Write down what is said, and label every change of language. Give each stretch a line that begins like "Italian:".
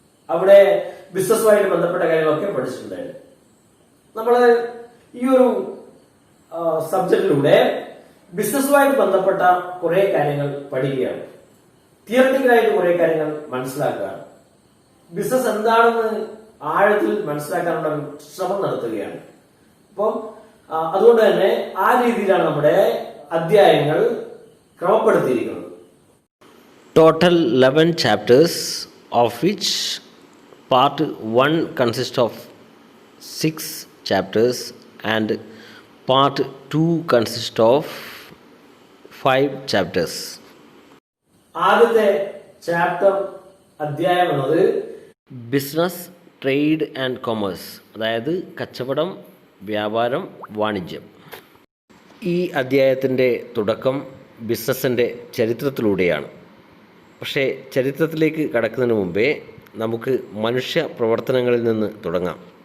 Malayalam: അവിടെ ബിസിനസ്സുമായിട്ട് ബന്ധപ്പെട്ട കാര്യങ്ങളൊക്കെ പഠിച്ചിട്ടുണ്ടായിരുന്നു. നമ്മൾ ഈ ഒരു സബ്ജക്റ്റിലൂടെ ബിസിനസ്സുമായിട്ട് ബന്ധപ്പെട്ട കുറെ കാര്യങ്ങൾ പഠിക്കുകയാണ്. തിയററ്റിക്കലായിട്ട് കുറെ കാര്യങ്ങൾ മനസ്സിലാക്കുകയാണ്. ബിസിനസ് എന്താണെന്ന് ആഴത്തിൽ മനസ്സിലാക്കാനുള്ള ഒരു ശ്രമം നടത്തുകയാണ്. അപ്പം അതുകൊണ്ട് തന്നെ ആ രീതിയിലാണ് നമ്മുടെ അധ്യായങ്ങൾ ക്രമപ്പെടുത്തിയിരിക്കുന്നത്.
English: Total 11 chapters, of which part 1 consists of 6 chapters and part 2 consists of 5 chapters.
Malayalam: ആദ്യത്തെ ചാപ്റ്റർ അധ്യായം എന്നത് ബിസിനസ്, ട്രേഡ് ആൻഡ് കൊമേഴ്സ്, അതായത് കച്ചവടം, വ്യാപാരം, വാണിജ്യം. ഈ അധ്യായത്തിൻ്റെ തുടക്കം ബിസിനസ്സിൻ്റെ ചരിത്രത്തിലൂടെയാണ്. പക്ഷേ ചരിത്രത്തിലേക്ക് കടക്കുന്നതിന് മുമ്പേ നമുക്ക് മനുഷ്യ പ്രവർത്തനങ്ങളിൽ നിന്ന് തുടങ്ങാം.